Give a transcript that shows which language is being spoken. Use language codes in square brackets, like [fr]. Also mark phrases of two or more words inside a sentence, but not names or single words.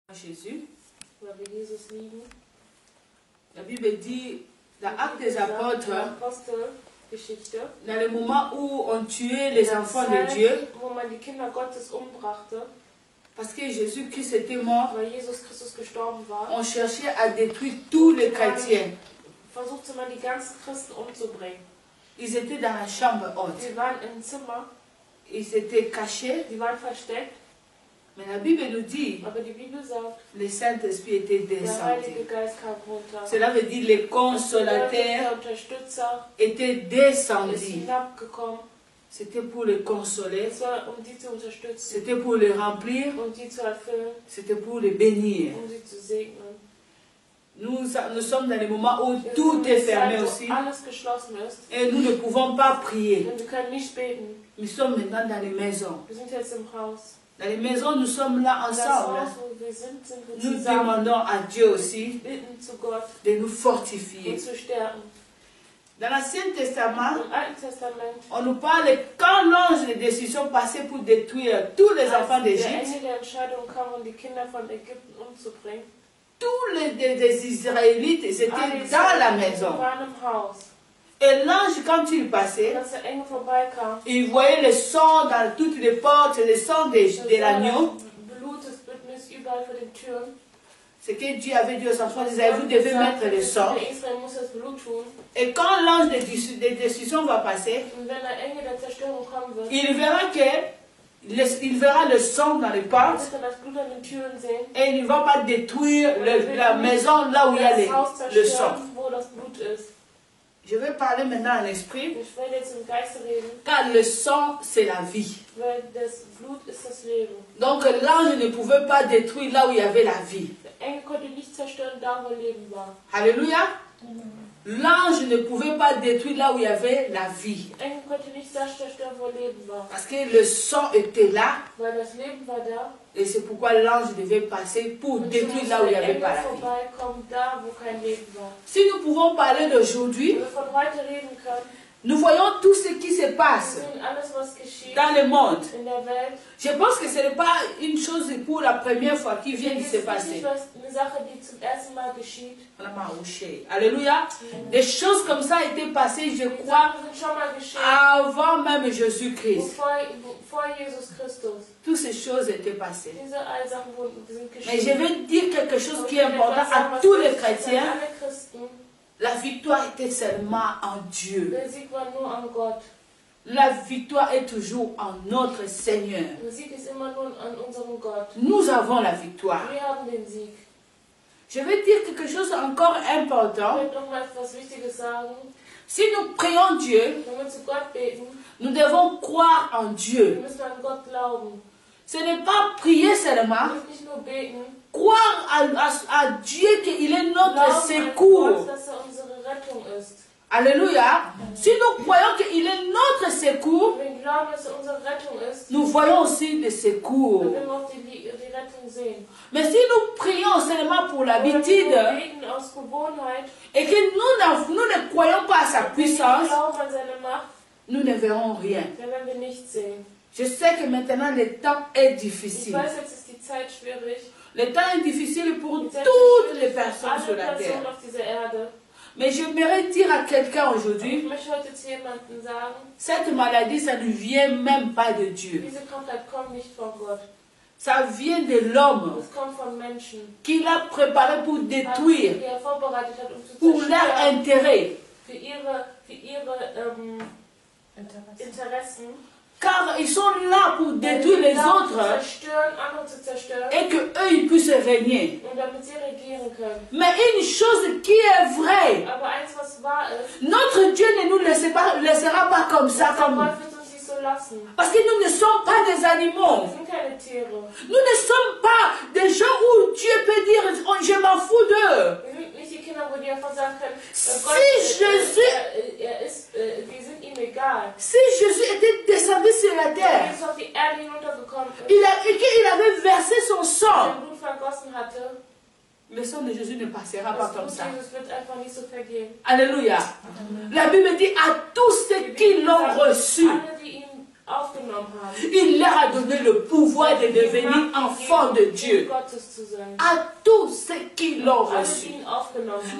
[fr] Jésus. [de] Weil wir Jesus lieben. [fr] La Bible dit, dans Actes des Apôtres, [de] Apostelgeschichte, [fr] dans le moment où on tuait les enfants de Dieu, [de] wo man die Kinder Gottes umbrachte, [fr] parce que Jésus-Christ était mort, [de] weil Jesus Christus gestorben war, [fr] on cherchait à détruire tous les chrétiens. [de] versuchte man die ganzen Christen umzubringen. [fr] Ils étaient dans la chambre haute. [de] Sie waren im Zimmer, [fr] Ils étaient cachés. [de] sie waren versteckt, [fr] Mais la Bible nous dit, [de] aber die Bibel sagt, [fr] le Saint-Esprit était [de] der Heilige [fr] descendu. [de] Geist kam runter. [fr] Cela veut dire les [de] Der [fr] consolateurs [de] Unterstützer [fr] étaient [de] ist [fr] descendus. [de] hinabgekommen. [fr] C'était pour les consoler, [de] Es war, um die zu unterstützen, [fr] c'était pour les remplir, [de] um die zu erfüllen, [fr] c'était pour les bénir. [de] um sie zu segnen. [fr] Nous sommes dans les moments où [de] Wir [fr] tout [de] sind [fr] est [de] in der [fr] fermé [de] Zeit, wo [fr] aussi [de] alles geschlossen ist [fr] et nous ne pouvons pas prier. [de] und wir können nicht beten. [fr] Nous sommes maintenant dans les maisons. [de] Wir sind jetzt im Haus. [fr] Dans les maisons, nous sommes là [de] Das [fr] ensemble. [de] Haus, wo wir sind wir [fr] Nous [de] zusammen. [fr] demandons à Dieu aussi [de] Bitten zu Gott, [fr] de nous [de] uns [fr] fortifier. [de] zu stärken. [fr] Dans l'Ancien Testament, [de] Im Alten Testament, [fr] on nous parle quand l'ange de décision passait pour détruire tous les enfants [de] als der [fr] d'Égypte, [de] Engel der Entscheidung kam, um die Kinder von Ägypten umzubringen, [fr] tous les Israélites étaient [de] alle [fr] dans la [de] Israeliten [fr] maison. [de] waren im Haus. [fr] Et l'ange, quand il [de] Und [fr] passait, [de] als der Engel vorbeikam, [fr] il voyait le sang dans toutes les portes, le sang de l'agneau. [de] Blut, das Bündnis überall vor den Türen. [fr] Ce que Dieu avait dit aux enfants d'Israël, vous devez mettre le sang. [de] Der Israel muss das Blut tun. [fr] Et quand l'ange de décision va passer, [de] Und wenn der Engel der Zerstörung kommen wird, [fr] il verra le sang dans les portes [de] wird er das Blut an den Türen sehen. [fr] et il ne va pas détruire la maison là où il y a [de] Das Haus [fr] le sang. [de] zerstören, wo das Blut ist. [fr] Je vais parler maintenant en esprit, [de] Ich werde jetzt im Geiste reden, [fr] car le sang c'est la vie. [de] weil das Blut ist das Leben. [fr] Donc l'ange ne pouvait pas détruire là où il y avait la vie. [de] Der Engel konnte nicht zerstören, da wo Leben war. [fr] Alléluia. L'ange ne pouvait pas détruire là où il y avait la vie. [de] Der Engel konnte nicht das zerstören, wo Leben war. [fr] Parce que le sang était là [de] Weil das Leben war da. [fr] et c'est pourquoi l'ange devait passer pour [de] Und so [fr] détruire [de] musste [fr] là où il n'y [de] der [fr] avait [de] Engel [fr] pas la vie. [de] vorbeikommen, da wo kein Leben war. [fr] Si nous pouvons parler d'aujourd'hui, [de] Wenn wir von heute reden können, [fr] nous voyons tout ce qui se [de] wir [fr] passe [de] sehen alles, was geschieht [fr] dans le monde. [de] in der Welt. [fr] Je pense que ce n'est pas une chose pour la première fois qui vient de [de] Es [fr] se [de] ist [fr] passer. [de] nicht eine Sache, die zum ersten Mal geschieht. [fr] Alléluia. Des choses comme ça étaient passées, je [de] Die [fr] crois, [de] Sachen sind schon mal geschehen, [fr] avant même Jésus-Christ. [de] vor Jesus Christus. [fr] Toutes ces choses étaient passées. [de] Diese all Sachen sind [fr] Mais je [de] geschehen. [fr] vais dire quelque chose [de] Und [fr] qui [de] ich [fr] est [de] will [fr] important [de] etwas sagen, [fr] à [de] was [fr] tous les [de] wichtig ist an [fr] chrétiens. [de] alle Christen. [fr] La victoire était seulement en Dieu. [de] Der Sieg war nur an Gott. [fr] La victoire est toujours en notre Seigneur. [de] Der Sieg ist immer nur an unserem Gott. [fr] Nous avons la victoire. [de] Wir haben den Sieg. [fr] Je vais dire quelque chose encore [de] Ich [fr] important. [de] will noch mal etwas Wichtiges sagen. [fr] Si nous prions Dieu, [de] Wenn wir zu Gott beten, [fr] nous devons croire en [de] wir [fr] Dieu. [de] müssen an Gott glauben. [fr] Ce n'est pas prier [de] Wir [fr] seulement, [de] müssen nicht nur beten, [fr] croire à Dieu qu'il est notre [de] glauben an [fr] secours. [de] Gott, dass er unsere Rettung ist. [fr] Alléluia. Si nous croyons qu'il est notre secours, [de] Wenn wir glauben, dass er unsere Rettung ist, [fr] nous voyons aussi le [de] dann [fr] secours. [de] werden wir auch die Rettung sehen. [fr] Mais si nous prions seulement pour [de] Oder wenn [fr] l'habitude [de] wir beten aus Gewohnheit, [fr] et que nous ne croyons pas à sa [de] wenn wir nicht [fr] puissance, [de] glauben an seine Macht, [fr] nous ne verrons rien. [de] dann werden wir nichts sehen. [fr] Je sais que maintenant le temps est [de] Ich [fr] difficile. [de] weiß, jetzt ist die Zeit schwierig. [fr] Le temps est difficile pour [de] Die Zeit ist [fr] toutes les [de] schwierig für [fr] personnes sur [de] alle [fr] la [de] Personen [fr] terre. [de] auf dieser Erde. [fr] Mais j'aimerais dire à quelqu'un [de] Ich [fr] aujourd'hui, [de] möchte heute zu jemandem sagen, [fr] cette maladie, ça ne vient même pas de Dieu. [de] diese Krankheit kommt nicht von Gott. [fr] Ça vient de l'homme [de] Es kommt von Menschen. [fr] qui l'a préparé pour détruire, [de] Die er vorbereitet hat, um zu [fr] pour leur [de] zerstören, [fr] intérêt. [de] für ihre Interessen. [fr] Car ils sont là pour détruire les autres [de] Zerstören, andere zu zerstören. [fr] et qu'eux, ils puissent régner. [de] Und damit sie regieren können. [fr] Mais une chose qui est vraie, [de] Aber eins, was wahr ist, [fr] notre Dieu ne nous laissera pas comme ça. [de] Gott wird uns nicht so lassen. [fr] Parce que nous ne sommes pas des animaux. [de] Wir sind keine Tiere. [fr] Nous ne sommes pas des gens où Dieu peut dire, oh, je m'en fous d'eux. [de] Wir sind nicht die Kinder, wo die einfach sagen können, wir sind ihm egal. [fr] Si Jésus était descendu sur la [de] Wenn [fr] terre, [de] Jesus auf die Erde hinuntergekommen ist, [fr] et qu'il avait versé son sang, [de] sein Blut vergossen hatte, [fr] le sang de Jésus ne passera [de] das [fr] pas comme [de] Blut [fr] ça. [de] Jesus wird einfach nicht so vergehen. [fr] Alléluia. La Bible dit à tous ceux qui l'ont reçu. [de] Alle, die ihn aufgenommen haben. [fr] Il leur a donné le pouvoir de devenir enfants de Dieu. [de] Gottes zu sein. [fr] À tous ceux qui l'ont [de] Alle, [fr] reçu. [de] die ihn aufgenommen haben.